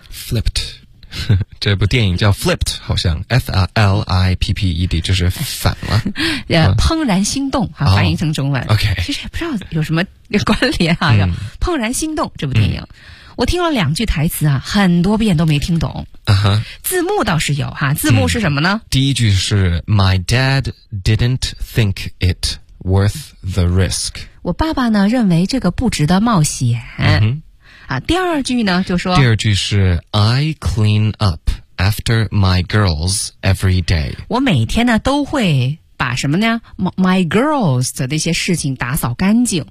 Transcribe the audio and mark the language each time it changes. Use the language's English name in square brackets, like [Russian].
[Chinese] Flipped， 这部电影叫 Flipped， 好像 F-L-I-P-P-E-D 就是反了、嗯、怦然心动啊，翻译成中文、 [English] oh, OK， [Chinese] 其实也不知道有什么关联啊、嗯、怦然心动这部电影、嗯、我听了两句台词啊，很多遍都没听懂、 uh-huh. 字幕倒是有啊，字幕是什么呢、嗯、第一句是 [English] My dad didn't think itworth the risk， [Chinese] 我爸爸呢认为这个不值得冒险、嗯、啊，第二句呢就说，第二句是 [English] I clean up after my girls every day， [Chinese] 我每天呢都会把什么呢 [English] my girls [Chinese] 的那些事情打扫干净，